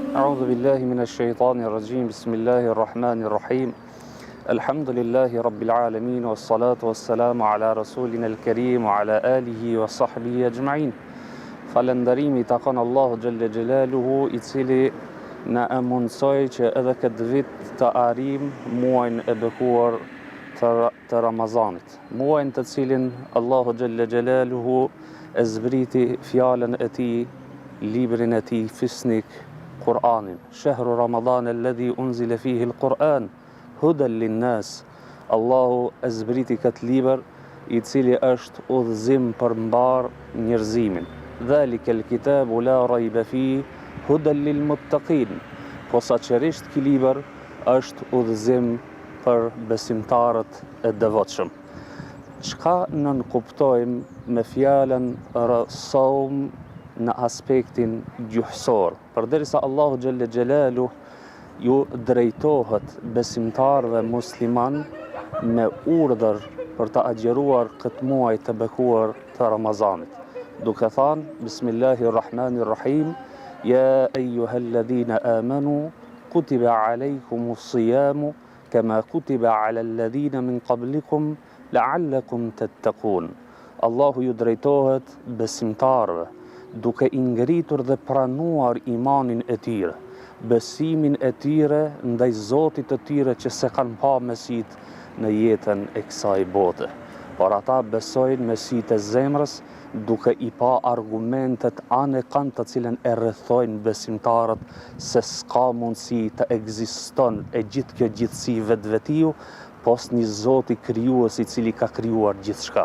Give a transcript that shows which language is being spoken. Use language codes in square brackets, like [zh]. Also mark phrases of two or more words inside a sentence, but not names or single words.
[ar] أعوذ بالله من الشيطان الرجيم بسم الله الرحمن الرحيم الحمد لله رب العالمين والصلاة والسلام على رسولنا الكريم وعلى آله وصحبه أجمعين [sq] Falënderimi takon Allahu [ar] جل جلاله [sq] I cili na e mundsoi që edhe këtë vit të arrijm muajin e bekuar të Ramazanit. Muajin të cilin Allahu [ar] جل جلاله [sq] e zbriti fjalën e tij, librin e tij fisnik, Kur'anin. [ar] شهر رمضان الذي أنزل فيه القرآن هدى للناس. [sq] Allahu e zbriti këtë libër I cili është udhëzim për mbar njerëzimin. [ar] ذلك الكتاب لا ريب فيه هدى للمتقين. [sq] Posaçërisht ky libër është udhëzim për besimtarët e devotshëm. Çka nën kuptojmë me fjalën saum në aspektin gjuhësor? Përderisa Allahu [ar] جل جلاله [sq] ju drejtohet besimtarëve musliman me urdhër për të agjeruar këtë muaj të bekuar të Ramazanit. Duke thënë [ar] بسم الله الرحمن الرحيم يا أيها الذين آمنوا كتب عليكم الصيام كما كتب على الذين من قبلكم لعلكم تتقون. [sq] Allahu ju drejtohet besimtarëve duke I ngritur dhe pranuar imanin e tyre, besimin e tyre ndaj Zotit të tyre që se kanë pa mesit në jetën e kësaj bote. Por ata besojnë me sytë e zemrës duke I pa argumentet anë kanë të cilën e rrethojnë besimtarët se s'ka mundësi të ekziston e gjithë kjo gjithësi vetvetiu pos një Zoti krijues I cili ka krijuar gjithçka.